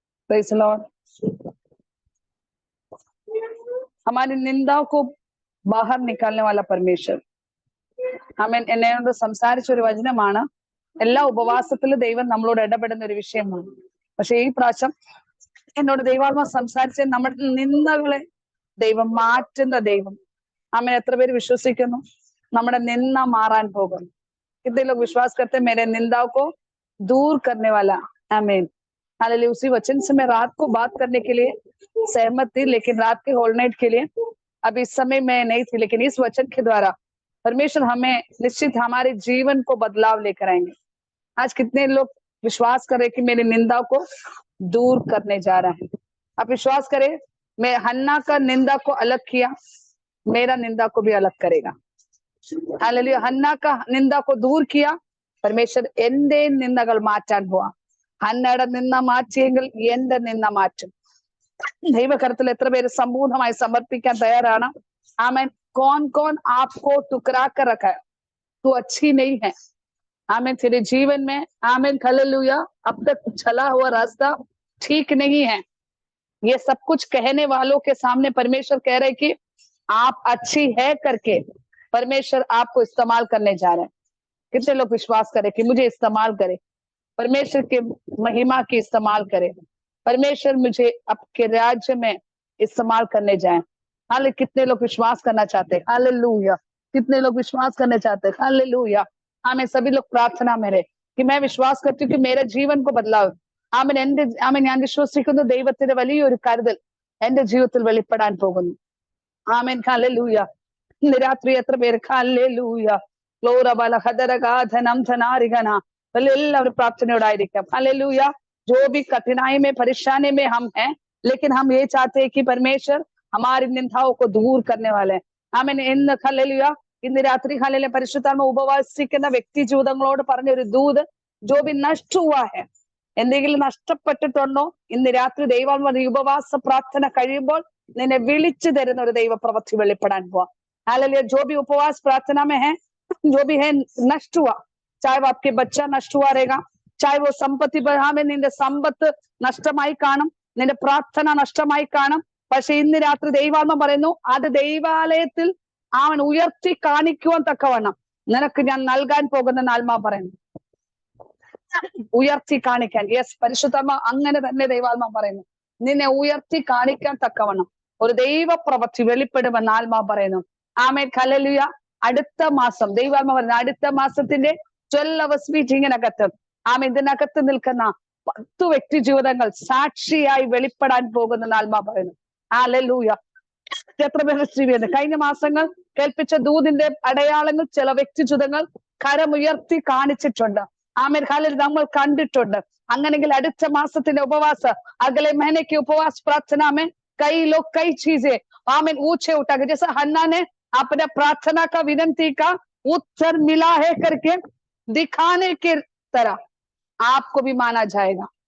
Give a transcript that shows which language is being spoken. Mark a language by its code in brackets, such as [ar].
[en] Praise the lord. [hi] हमारी निंदाओं को बाहर निकालने वाला परमेश्वर हमें [ml] എന്നോട് സംസാരിച്ച ഒരു വചനമാണ്। എല്ലാ ഉപവാസത്തിലും ദൈവം നമ്മളോട് ഇടപെടുന്ന ഒരു വിഷയമാണ്. പക്ഷെ ഈ പ്രാവശ്യം എന്നോട് ദൈവാത്മാ സംസാരിച്ച നമ്മുടെ നിന്ദകളെ ദൈവം മാറ്റുന്ന ദൈവം। [hi] हमें [ml] എത്ര പേര് വിശ്വസിക്കുന്നു നമ്മുടെ നിന്ദ മാറാൻ പോകുന്നു? [hi] कितने लोग विश्वास करते हैं मेरे निंदाओं को दूर करने वाला? आमीन, हालेलुया। उसी वचन से मैं रात को बात करने के लिए सहमत थी, लेकिन रात के होल नाइट के लिए अभी इस समय मैं नहीं थी, लेकिन इस वचन के द्वारा परमेश्वर हमें निश्चित हमारे जीवन को बदलाव लेकर आएंगे। आज कितने लोग विश्वास करें कि मेरी निंदा को दूर करने जा रहा है? आप विश्वास करें, मैं हन्ना का निंदा को अलग किया, मेरा निंदा को भी अलग करेगा। हालेलुया। हन्ना का निंदा को दूर किया, परमेश्वर [ml] എന്റെ നിന്ദകൾ മാറ്റാൻ പോവാ। ഹന്നയുടെ നിന്ദ മാറ്റിയെങ്കിൽ എന്റെ നിന്ദ മാറ്റും। ദൈവകരത്തിൽ എത്ര പേര് സമ്പൂർണ്ണമായി സമർപ്പിക്കാൻ തയ്യാറാണ്? ആമേൻ। [hi] कौन कौन आपको टुकरा कर रखा है? तू अच्छी नहीं है, आमीन, तेरे जीवन में, आमीन, हालेलुया, अब तक चला हुआ रास्ता ठीक नहीं है। ये सब कुछ कहने वालों के सामने परमेश्वर कह रहे कि आप अच्छी है करके परमेश्वर आपको इस्तेमाल करने जा रहे हैं। कितने लोग विश्वास करें कि मुझे इस्तेमाल करे, परमेश्वर के महिमा की इस्तेमाल करे, परमेश्वर मुझे आपके राज्य में इस्तेमाल करने जाए? हाले कितने लोग विश्वास करना चाहते हैं? हालेलुया। कितने लोग विश्वास करने चाहते हैं? हालेलुया। हमें सभी लोग प्रार्थना में रहे कि मैं विश्वास करती हूँ कि मेरे जीवन को बदलाव [ml] ആമേൻ എന്റെ ആമേൻ ഞാൻ വിശ്വസിക്കുന്നു ദൈവത്തിന്റെ വലിയൊരു കരുതൽ എന്റെ ജീവിതത്തിൽ വെളിപ്പെടാൻ പോകുന്നു. ആമേൻ, ഹല്ലേലൂയ. ഇന്ന് രാത്രി എത്ര പേര് ഹല്ലേലൂയ ഗ്ലോറബല ഹദരഗാധനം ധനാരിഗന എല്ലാവരും പ്രാർത്ഥനയോടായിരിക്കാം. ഹല്ലേലൂയ. [hi] जो भी कठिनाई में परेशानी में हम हैं, लेकिन हम ये चाहते हैं कि परमेश्वर हमारी निंदाओं को दूर करने वाले हैं। [ml] ആമേൻ. ഇന്ന് ഹല്ലേലൂയ, ഇന്ന് രാത്രി ഹല്ലേലൂയ പരിശുദ്ധാത്മ ഉപവാസിക്കുന്ന വ്യക്തി ജീവിതങ്ങളോട് പറഞ്ഞൊരു ദൂത്, [hi] जो भी नष्ट हुआ है, [ml] എന്തെങ്കിലും നഷ്ടപ്പെട്ടിട്ടുണ്ടോ, ഇന്ന് രാത്രി ദൈവാത്മാ ഉപവാസ പ്രാർത്ഥന കഴിയുമ്പോൾ നിന്നെ വിളിച്ചു തരുന്ന ഒരു ദൈവ പ്രവൃത്തി വെളിപ്പെടാൻ പോവാ। [hi] हालेलुया। जो भी उपवास प्रार्थना में है, जो भी है नष्ट हुआ, चाहे वो आपके बच्चा नष्ट हुआ रहेगा, चाहे वो संपत्ति में [ml] നിന്റെ സമ്പത്ത് നഷ്ടമായി കാണും, [hi] നിന്റെ പ്രാർത്ഥന നഷ്ടമായി കാണും. [ml] പക്ഷെ ഇന്ന് രാത്രി ദൈവാത്മ പറയുന്നു, അത് ദൈവാലയത്തിൽ അവൻ ഉയർത്തി കാണിക്കുവാൻ തക്കവണ്ണം നിനക്ക് ഞാൻ നൽകാൻ പോകുന്ന ആത്മാ പറയുന്നു. ഉയർത്തി കാണിക്കാൻ. യെസ്, പരിശുദ്ധാത്മ അങ്ങനെ തന്നെ ദൈവാത്മ പറയുന്നു, നിന്നെ ഉയർത്തി കാണിക്കാൻ തക്കവണ്ണം ഒരു ദൈവ പ്രവൃത്തി വെളിപ്പെടുമെന്ന് ആത്മാ പറയുന്നു. ആമേൻ, ഹല്ലേലൂയ. അടുത്ത മാസം ദൈവാത്മ പറയുന്നു, അടുത്ത മാസത്തിന്റെ 12 hours മീറ്റിങ്ങിനകത്ത് ആമേൻ ഇതിനകത്ത് നിൽക്കുന്ന 10 വ്യക്തി ജീവിതങ്ങൾ സാക്ഷിയായി വെളിപ്പെടാൻ പോകുന്ന ആത്മാ പറയുന്നു. ഹല്ലേലൂയ. എത്ര പേര് ചെയ്യുന്നത്? കഴിഞ്ഞ മാസങ്ങൾ കേൾപ്പിച്ച ദൂതിന്റെ അടയാളങ്ങൾ ചില വ്യക്തി ജീവിതങ്ങൾ കരമുയർത്തി കാണിച്ചിട്ടുണ്ട്. ആമേൻ, ഹല്ലേലൂയ, നമ്മൾ കണ്ടിട്ടുണ്ട്. അങ്ങനെങ്കിൽ അടുത്ത മാസത്തിന്റെ ഉപവാസ [hi] अगले महीने की उपवास प्रार्थना में कई लोग कई चीजें आमीन ऊंचे उठाकर, जैसे हन्ना ने अपने प्रार्थना का विनती का उत्तर मिला है करके दिखाने की तरह आपको भी माना जाएगा।